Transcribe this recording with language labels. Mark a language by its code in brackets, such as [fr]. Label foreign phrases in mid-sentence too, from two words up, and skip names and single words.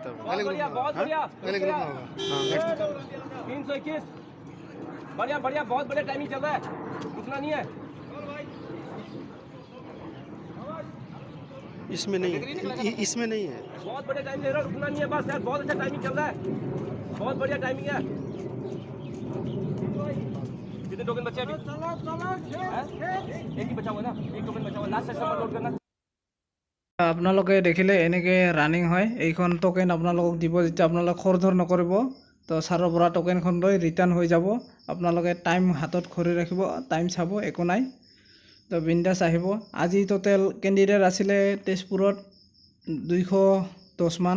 [hi] तब बहुत बढ़िया, बहुत बढ़िया, 321, बढ़िया बढ़िया, बहुत बढ़िया टाइमिंग चल रहा है, रुकना नहीं है, इसमें नहीं है, इसमें नहीं है, बहुत बढ़िया टाइम ले रहा, रुकना नहीं है, बस यार बहुत अच्छा टाइमिंग चल रहा है, बहुत बढ़िया टाइमिंग है। कितने टोकन बचे अभी? एक ही बचा हुआ ना, एक टोकन बचा हुआ, [en] last session [hi] में लोड करना। [as] আপোনালোকে দেখিলে এনেকৈ ৰানিং হয়। এইখন টোকেন আপোনালোকক দিব, যেতিয়া আপোনালোকে খৰধৰ নকৰিব তো ছাৰৰ পৰা টোকেনখন লৈ ৰিটাৰ্ণ হৈ যাব। আপোনালোকে টাইম হাতত ধৰি ৰাখিব, টাইম চাব, একো নাই, তো বিন্দাছ আহিব। আজি [en] total candidate [as] আছিলে তেজপুৰত 210 মান।